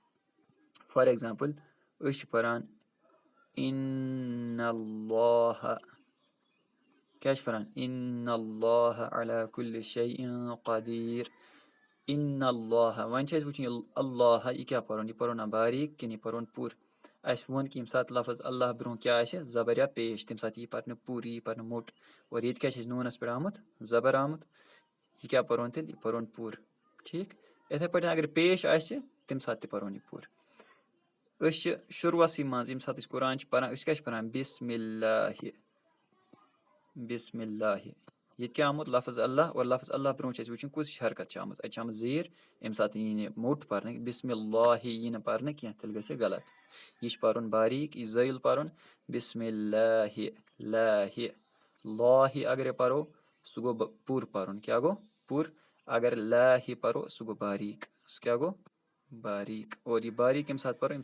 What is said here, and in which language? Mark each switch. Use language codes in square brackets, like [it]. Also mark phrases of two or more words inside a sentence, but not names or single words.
[en] for example [ks] أسۍ چھِ پَران [ar] اِنَّ اللّٰہِ [ks] کیٛاہ چھِ پَران [ar] اِنَّ اللّٰہِ عَلَىٰ کُلِّ شَیْءٍ قدیٖر اِنَّ اللّٰہِ [ks] وۄنۍ چھِ اَسہِ وٕچھُن یہِ اللّٰہِ یہِ کیٛاہ پَرُن یہِ پَرو نا باریٖک کِنہٕ یہِ پَرون پوٗرٕ اَسہِ ووٚن کہِ ییٚمہِ ساتہٕ لفظ اللہ برٛونٛہہ کیٛاہ آسہِ زبر یا پیش تَمہِ ساتہٕ یی پَرنہٕ پوٗرٕ یی پَرنہٕ موٚٹ اور ییٚتہِ کیٛاہ چھِ اَسہِ نوٗنَس پٮ۪ٹھ آمُت زبر آمُت یہِ کیٛاہ پَرون تیٚلہِ یہِ پَرون پوٗرٕ ٹھیٖک یِتھَے پٲٹھۍ اگر پیش آسہِ تَمہِ ساتہٕ تہِ پَرون یہِ پوٗرٕ أسۍ چھِ شُروٗعسٕے منٛز ییٚمہِ ساتہٕ أسۍ قرآن چھِ پَران أسۍ کیٛاہ چھِ پَران [ar] بِسمِ اللہِ بِسمِ اللہِ [ks] ییٚتہِ کیٛاہ آمُت لفظ اللہ اور لفظ اللہ برونٛہہ چھِ اَسہِ وٕچھُن کُس ہِش حرکت چھِ آمٕژ اَتہِ چھِ آمٕژ زیٖر ییٚمہِ ساتہٕ یی نہٕ موٚٹ پَرنہٕ [ar] بِسمِ اللہِ [ks] یی نہٕ پَرنہٕ کینٛہہ تیٚلہِ گژھِ غلط یہِ چھِ پَرُن باریٖک یہِ زٲیِل پَرُن بِسمِ اللہِ لہِ لاہہِ اگرے پَرو سُہ گوٚو پوٗرٕ پَرُن کیٛاہ گوٚو پوٗرٕ اگر لاہہِ پَرو سُہ گوٚو باریٖک سُہ کیٛاہ گوٚو باریٖک اور یہِ باریٖک ییٚمہِ ساتہٕ پَرو ییٚمہِ